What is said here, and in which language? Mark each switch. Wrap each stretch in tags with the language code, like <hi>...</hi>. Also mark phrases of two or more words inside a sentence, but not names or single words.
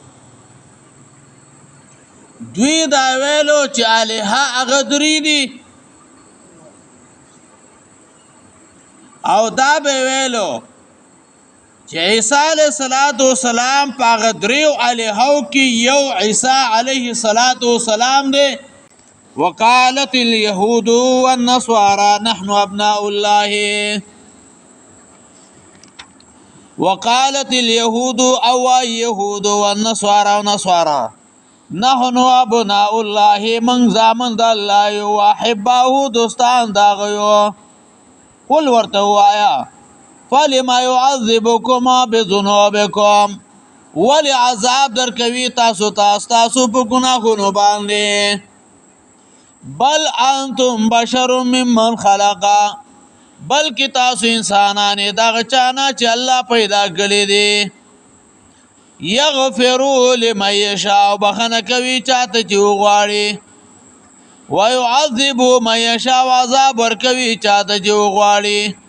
<ps>دوی دا ویلو چې الها هغه درې دي او دا به ویلو چې عیسی علیه السلام په هغه دریو الهو کې یو عیسی علیه السلام دی.</ps> <ar>وقالت اليهود والنصارى نحن ابناء الله. وقالت اليهود او يهود والنصارى ونصارى نحن ابناء الله من</ar> <ps>زامن د الله</ps> <ar>واحبه</ar> <ps>دوستان داغيو. قل ورته وایا</ps> <ar>فلما يعذبكم بذنوبكم</ar> <ps>ولی عذاب در کوي تاسو په ګناهونو باندې.</ps> <ar>بل انتم بشر ممن خلق</ar> <ps>بلکې تاسو انسانان دغه چانه چې الله پیدا کړی دي.</ps> <ar>یغفروا لمن یشاء</ar> <ps>بخنه کوي چاته چې وغواړي</ps> <ar>ويعذب من یشاء</ar> <ps>عذاب ورکوي چاته چې وغواړي.</ps>